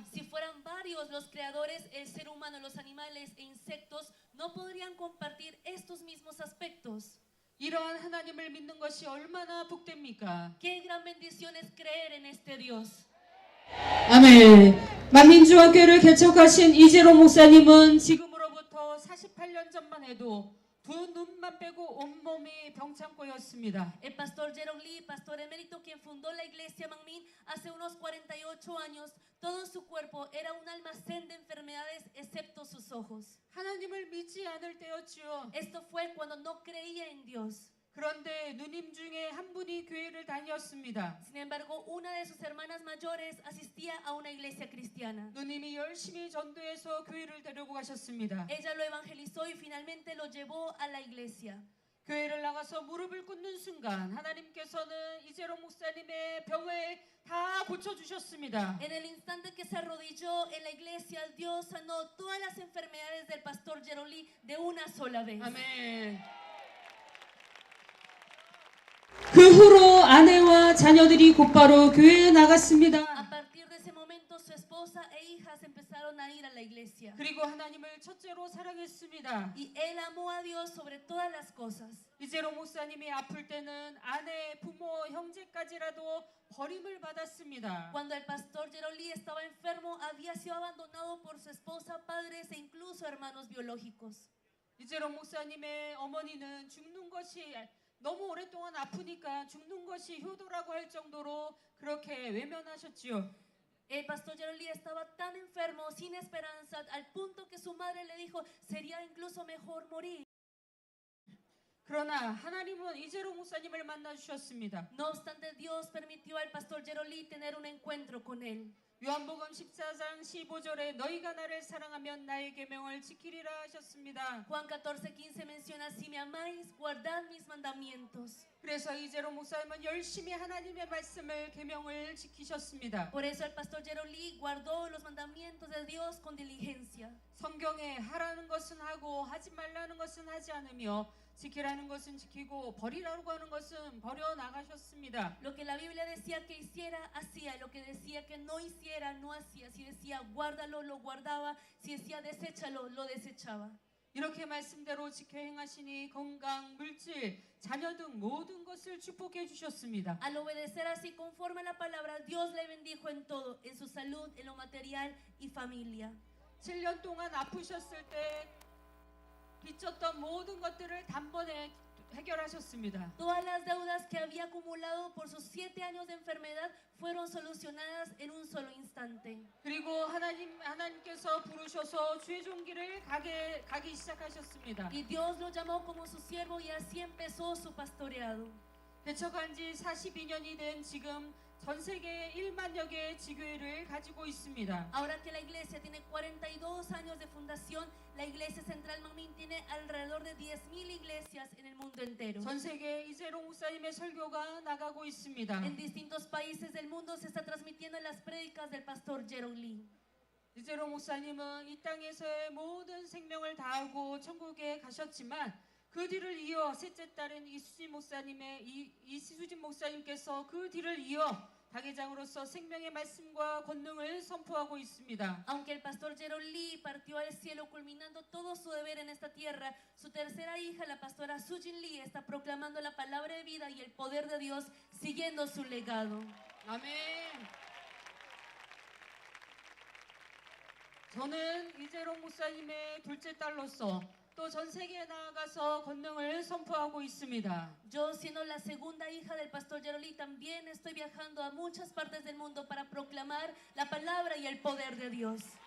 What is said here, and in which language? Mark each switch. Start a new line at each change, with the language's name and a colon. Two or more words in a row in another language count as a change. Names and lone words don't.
Spanish: Si fueran varios los creadores, el ser humano, los animales e insectos no podrían compartir estos mismos aspectos.
Korean: 이러한 하나님을 믿는 것이 얼마나 복됩니까?
Spanish: Qué gran bendición es creer en este Dios.
Korean: 아멘. 만민중앙교회를 개척하신 이재로 목사님은 지금으로부터 48년 전만 해도 두 눈만 빼고 온몸이 병창고였습니다.
Spanish: El pastor Jerome Lee, pastor emérito quien fundó la iglesia Mangmin hace unos 48 años, todo su cuerpo era un almacén de enfermedades excepto sus ojos.
Korean: 하나님을 믿지 않을 때였지요.
Spanish: Esto fue cuando no creía en Dios.
Korean: 그런데 누님 중에 한 분이 교회를 다녔습니다.
Spanish: Sin embargo, una de sus hermanas mayores asistía a una iglesia cristiana.
Korean: 누님이 열심히 전도해서 교회를 데리고 가셨습니다.
Spanish: Ella lo evangelizó y finalmente lo llevó a la iglesia.
Korean: 교회를 나가서 무릎을 꿇는 순간 하나님께서는 이재로 목사님의 병을 다 고쳐주셨습니다.
Spanish: En el instante que se arrodilló en la iglesia, Dios sanó todas las enfermedades del pastor Jerome Lee de una sola vez.
Korean: 아멘. 그 후로 아내와 자녀들이 곧바로 교회에 나갔습니다.
Spanish: A partir de ese momento, su esposa e hijas empezaron a ir a la iglesia.
Korean: 그리고 하나님을 첫째로 사랑했습니다.
Spanish: Y él amó a Dios sobre todas las cosas.
Korean: 이재로 목사님이 아플 때는 아내, 부모, 형제까지라도 버림을 받았습니다.
Spanish: Cuando el pastor Jerome Lee estaba enfermo, había sido abandonado por su esposa, padres e incluso hermanos biológicos.
Korean: 이재로 목사님의 어머니는 죽는 것이 너무 오랫동안 아프니까 죽는 것이 효도라고 할 정도로 그렇게 외면하셨지요.
Spanish: El pastor Jerome Lee estaba tan enfermo, sin esperanza, al punto que su madre le dijo, sería incluso mejor morir.
Korean: 그러나 하나님은 이재로 목사님을 만나 주셨습니다.
Spanish: No obstante, Dios permitió al pastor Jerome Lee tener un encuentro con él.
Korean: 요한복음 14장 15절에 너희가 나를 사랑하면 나의 계명을 지키리라 하셨습니다.
Spanish: Juan 14:15 menciona, si me amáis, guardad mis mandamientos.
Korean: 그래서 이재로 목사님은 열심히 하나님의 말씀을 계명을 지키셨습니다.
Spanish: Por eso el pastor Jerome Lee guardó los mandamientos de Dios con diligencia.
Korean: 성경에 하라는 것은 하고 하지 말라는 것은 하지 않으며 지키라는 것은 지키고 버리라고 하는 것은 버려 나가셨습니다.
Spanish: Lo que la Biblia decía que hiciera, hacía. Lo que decía que no hiciera, no hacía. Si decía guárdalo, lo guardaba. Si decía deséchalo, lo desechaba.
Korean: 이렇게 말씀대로 지켜 행하시니 건강, 물질, 자녀 등 모든 것을 축복해 주셨습니다.
Spanish: Al obedecer así conforme a la palabra, Dios le bendijo en todo, en su salud, en lo material y familia.
Korean: 7년 동안 아프셨을 때 빚졌던 모든 것들을 단번에 해결하셨습니다.
Spanish: Todas las deudas que había acumulado por sus 7 años de enfermedad fueron solucionadas en un solo instante.
Korean: 그리고 하나님께서 부르셔서 주의 종기를 가기 시작하셨습니다.
Spanish: Y Dios lo llamó como su siervo y así empezó su pastoreado.
Korean: 개척한 지 42년이 된 지금 전 세계 1만여 개의 지교회를 가지고 있습니다.
Spanish: Ahora que la iglesia tiene 42 años de fundación, la iglesia central Mangmin tiene alrededor de 10,000 iglesias en el mundo entero.
Korean: 전 세계 이재로 목사님의 설교가 나가고 있습니다.
Spanish: En distintos países del mundo se está transmitiendo las prédicas del pastor Jerome Lee.
Korean: 이재로 목사님은 이 땅에서의 모든 생명을 다하고 천국에 가셨지만 그 뒤를 이어 셋째 딸인 이수진 목사님께서 그 뒤를 이어 다계장으로서 생명의 말씀과 권능을 선포하고 있습니다.
Spanish: Aunque el pastor Jerome Lee partió al cielo culminando todo su deber en esta tierra, su tercera hija, la pastora Sujin Lee, está proclamando la palabra de vida y el poder de Dios siguiendo su legado.
Korean: 아멘. 저는 이재로 목사님의 둘째 딸로서 또 전 세계에 나아가서 권능을 선포하고 있습니다.
Spanish: Yo, siendo la segunda hija del pastor Yeroli, también estoy viajando a muchas partes del mundo para proclamar la palabra y el poder de Dios.